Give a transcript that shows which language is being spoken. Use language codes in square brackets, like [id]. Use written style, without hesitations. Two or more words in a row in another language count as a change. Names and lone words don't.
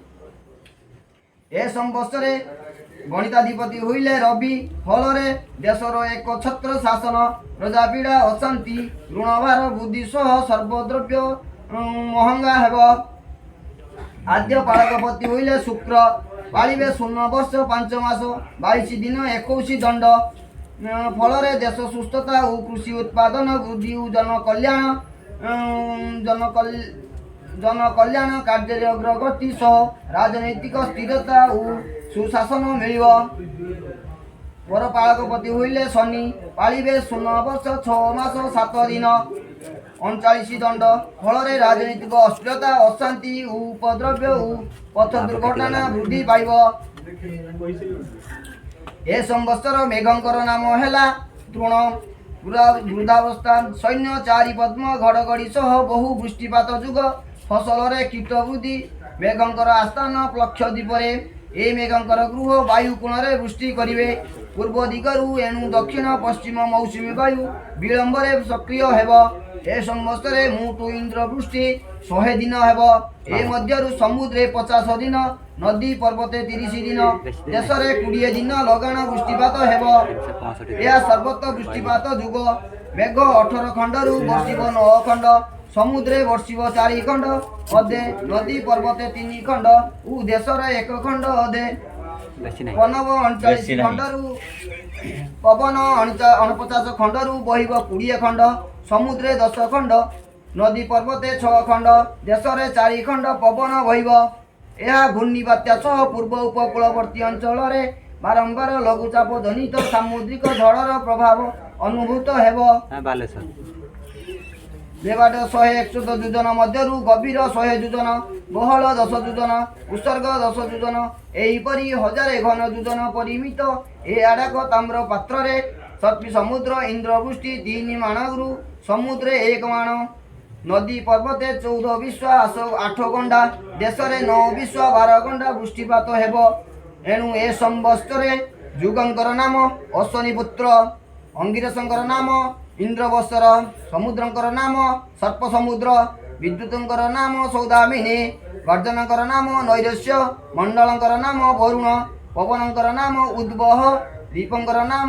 [or] ଏ ସମ୍ବତ୍ସରେ ଗଣିତାଧିପତି ହୁଇଲେ ରବି। ଫଳ ଦେଶର ଏକ ଛତ୍ର ଶାସନ, ପ୍ରଜାପୀଡ଼ା ଅଶାନ୍ତି, ଋଣଭାର ବୃଦ୍ଧି ସହ ସର୍ବଦ୍ରବ୍ୟ ମହଙ୍ଗା ହେବ। ଆଦ୍ୟ ପାଳକପତି ହୁଇଲେ ଶୁକ୍ର। ପାଳିବେ 0 ବର୍ଷ 5 ମାସ 22 ଦିନ 21 ଦଣ୍ଡ। ଫଳ ଦେଶ ସୁସ୍ଥତା ଓ କୃଷି ଉତ୍ପାଦନ ବୃଦ୍ଧି ଓ ଜନକଲ୍ୟାଣ କାର୍ଯ୍ୟ ଅଗ୍ରଗତି ସହ ରାଜନୈତିକ ସ୍ଥିରତା ଓ ସୁଶାସନ ମିଳିବ। ପର ପାଳକପତି ହୁଇଲେ ଶନି। ପାଳିବେ 0 ବର୍ଷ 6 ମାସ 7 ଦିନ 39 ଦଣ୍ଡ। ଫଳ ରାଜନୈତିକ ଅସ୍ଥିରତା ଅଶାନ୍ତି ଉପଦ୍ରବ୍ୟ ଓ ପଥ ଦୁର୍ଘଟଣା ବୃଦ୍ଧି ପାଇବ। ଏ ସମ୍ବତ୍ସର ମେଘଙ୍କର ନାମ ହେଲା ତୃଣ। ବୃଦ୍ଧାବସ୍ଥା ସୈନ୍ୟ 4 ପଦ୍ମ ଘଡ଼ଘଡ଼ି ସହ ବହୁ ବୃଷ୍ଟିପାତ ଯୁଗ। ଫସଲ କୀଟ ବୃଦ୍ଧି। ମେଘଙ୍କର ଆସ୍ଥାନ ଲକ୍ଷଦ୍ୱୀପରେ। ଏ ମେଘଙ୍କର ଗୃହ ବାୟୁ କୋଣରେ ବୃଷ୍ଟି କରିବେ। ପୂର୍ବ ଦିଗରୁ ଏଣୁ ଦକ୍ଷିଣ ପଶ୍ଚିମ ମୌସୁମୀ ବାୟୁ ବିଳମ୍ବରେ ସକ୍ରିୟ ହେବ। ଏ ସମ୍ବତ୍ସରେ ମୁଟୁ ଇନ୍ଦ୍ର ବୃଷ୍ଟି 100 ଦିନ ହେବ। ଏ ମଧ୍ୟରୁ ସମୁଦ୍ରେ 50 ଦିନ, ନଦୀ ପର୍ବତେ 30 ଦିନ, ଦେଶରେ 20 ଦିନ ଲଗାଣ ବୃଷ୍ଟିପାତ ହେବ। ଏହ ସର୍ବତ୍ର ବୃଷ୍ଟିପାତ ଯୁଗ। ମେଘ 18 ଖଣ୍ଡରୁ ବର୍ଷିବ 9 ଖଣ୍ଡ, ସମୁଦ୍ରେ ବର୍ଷିବ 4 ଖଣ୍ଡ ଅଧେ, ନଦୀ ପର୍ବତେ 3 ଖଣ୍ଡ ଓ ଦେଶରେ 1 ଖଣ୍ଡ ଅଧେ। ପନବ 39 ଖଣ୍ଡରୁ ପବନ 49 ଖଣ୍ଡରୁ ବହିବ 20 ଖଣ୍ଡ, ସମୁଦ୍ରେ 10 ଖଣ୍ଡ, ନଦୀ ପର୍ବତେ 6 ଖଣ୍ଡ, ଦେଶରେ 4 ଖଣ୍ଡ ପବନ ବହିବ। ଏହ ଘୂର୍ଣ୍ଣିବାତ୍ୟା ସହ ପୂର୍ବ ଉପକୂଳବର୍ତ୍ତୀ ଅଞ୍ଚଳ ବାରମ୍ବାର ଲଘୁଚାପ ଜନିତ ସାମୁଦ୍ରିକ ଝଡ଼ର ପ୍ରଭାବ ଅନୁଭୂତ ହେବ। ବେବାଦ 161 ଯୋଜନ ମଧ୍ୟରୁ ଗଭୀର 100 ଯୋଜନ, ବହଳ 10 ଯୋଜନ, ଉତ୍ସର୍ଗ 10 ଯୋଜନ, ଏହିପରି 1000 ଘନ ଯୋଜନ ପରିମିତ ଏ ଆଡ଼ାକ ତାମ୍ର ପାତ୍ର ସର୍ପୀ ସମୁଦ୍ର ଇନ୍ଦ୍ରବୃଷ୍ଟି 3 ମାଣଗୁରୁ ସମୁଦ୍ରେ 1 ମାଣ, ନଦୀ ପର୍ବତେ 14 ବିଶ୍ୱ 8 ଗଣ୍ଡା, ଦେଶରେ 9 ବିଶ୍ୱ 12 ଗଣ୍ଡା ବୃଷ୍ଟିପାତ ହେବ। ଏଣୁ ଏ ସମ୍ବତ୍ସରେ ଯୁଗଙ୍କର ନାମ ଅଶ୍ୱିନୀ ପୁତ୍ର, ଅଙ୍ଗିରସଙ୍କର ନାମ ଇନ୍ଦ୍ରବତ୍ସର, ସମୁଦ୍ରଙ୍କର ନାମ ସର୍ପ ସମୁଦ୍ର, ବିଦ୍ୟୁତଙ୍କର ନାମ ସୌଦାମିନୀ, ଗର୍ଜନକର ନାମ ନୈରସ୍ୟ, ମଣ୍ଡଳଙ୍କର ନାମ ବରୁଣ, ପବନଙ୍କର ନାମ ଉଦ୍ୱହ, ଦୀପଙ୍କର ନାମ